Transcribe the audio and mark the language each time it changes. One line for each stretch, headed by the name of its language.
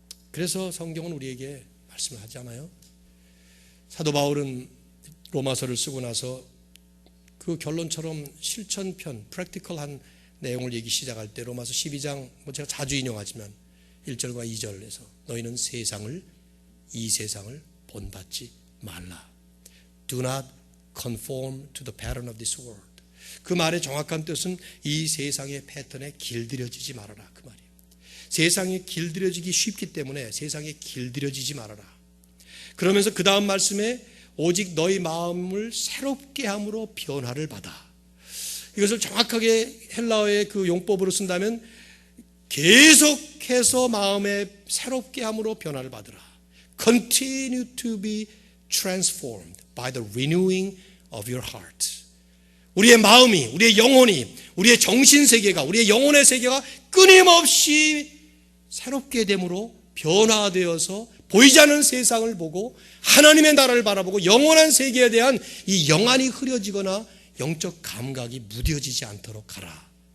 Korean: 그래서 성경은 우리에게 말씀을 하잖아요. 사도 바울은 로마서를 쓰고 나서 그 결론처럼 실천편, 프랙티컬한 내용을 얘기 시작할 때 로마서 12장 제가 자주 인용하지만 1절과 2절에서 너희는 이 세상을 본받지 말라.
English: Do not conform to the pattern of this world.
Korean: 그 말의 정확한 뜻은 이 세상의 패턴에 길들여지지 말아라 그 말이에요. 세상에 길들여지기 쉽기 때문에 세상에 길들여지지 말아라. 그러면서 그 다음 말씀에 오직 너희 마음을 새롭게 함으로 변화를 받아. 이것을 정확하게 헬라어의 그 용법으로 쓴다면 계속해서 마음에 새롭게 함으로 변화를 받으라.
English: Continue to be transformed by the renewing of your heart.
Korean: 우리의 마음이, 우리의 영혼이, 우리의 정신세계가, 우리의 영혼의 세계가 끊임없이 새롭게 됨으로 변화되어서 보이지 않는 세상을 보고 하나님의 나라를 바라보고 영원한 세계에 대한 이 영안이 흐려지거나 영적 감각이 무뎌지지 않도록 하라.